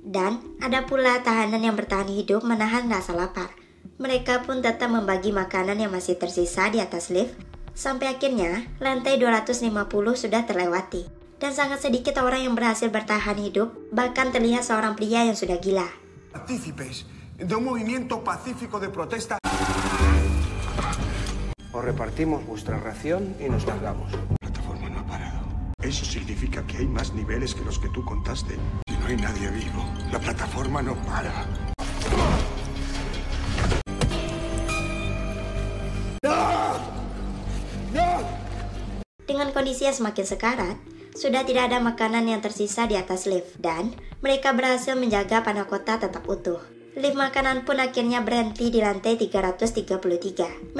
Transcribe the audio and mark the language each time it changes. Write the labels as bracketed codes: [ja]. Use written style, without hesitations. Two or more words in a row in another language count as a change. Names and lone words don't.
[id] Dan ada pula tahanan yang bertahan hidup menahan rasa lapar. Mereka pun tetap membagi makanan yang masih tersisa di atas lift. Sampai akhirnya, lantai 250 sudah terlewati. Dan sangat sedikit orang yang berhasil bertahan hidup, bahkan terlihat seorang pria yang sudah gila. [es] Partícipes de un movimiento pacífico de protesta. Os repartimos vuestra ración y nos largamos. La plataforma no ha parado. Eso significa que hay más niveles que los que tú contaste. Si no hay nadie vivo, la plataforma no para. [id] Dengan kondisi yang semakin sekarat, sudah tidak ada makanan yang tersisa di atas lift dan mereka berhasil menjaga Panakota tetap utuh. Lift makanan pun akhirnya berhenti di lantai 333.